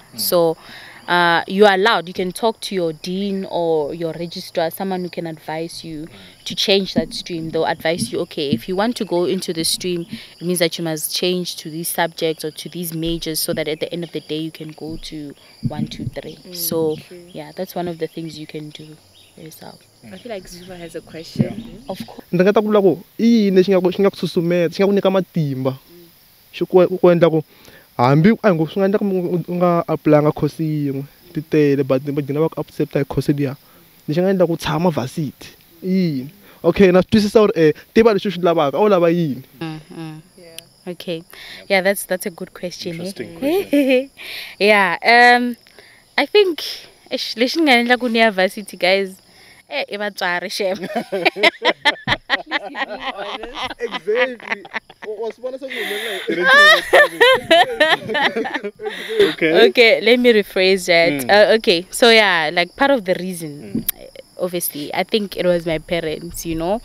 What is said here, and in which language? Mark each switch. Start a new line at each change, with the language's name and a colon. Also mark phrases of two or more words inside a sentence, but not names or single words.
English: So you are allowed, you can talk to your dean or your registrar, someone who can advise you to change that stream. They'll advise you, okay, if you want to go into the stream, it means that you must change to these subjects or to these majors so that at the end of the day you can go to 1, 2, 3. So yeah, that's one of the things you can do yourself. I feel like Zuma has a question. Of course.
Tsonga: Ndzi nga ta vula ku i yini xi nga ku susumeta xi nga ku nyika matimba xi ku endla ku hambi a ngo swi nga endla ku nga applyanga course yin'we ti tele but va gcina va ku accepta hi course liya lexi nga endla ku tshama varsity i yini. Okay, na swi twisisa ku ri tiva leswi swi lavaka a wu lava yini.
English: Okay, yeah, that's a good question. Interesting question. Yeah, I think
Tsonga: lexi nga endla ku ni ya varsity, guys, i vatswari shem.
English: Exactly. Okay, let me rephrase that. Okay, so yeah, like part of the reason, obviously, I think it was my parents, you know.